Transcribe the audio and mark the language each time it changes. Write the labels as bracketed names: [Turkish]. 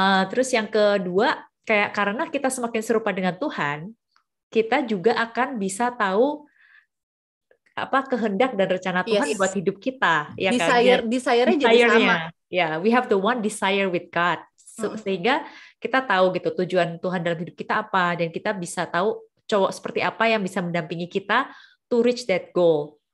[Indonesian] Terus yang kedua, kayak karena kita semakin serupa dengan Tuhan, kita juga akan bisa tahu apa kehendak dan rencana Tuhan buat hidup kita, ya kan? Desire-nya jadi sama. [English] Ya, we have the one desire with God. [Indonesian] Sehingga kita tahu gitu tujuan Tuhan dalam hidup kita apa, dan kita bisa tahu cowok seperti apa yang bisa mendampingi kita [English] to reach that goal.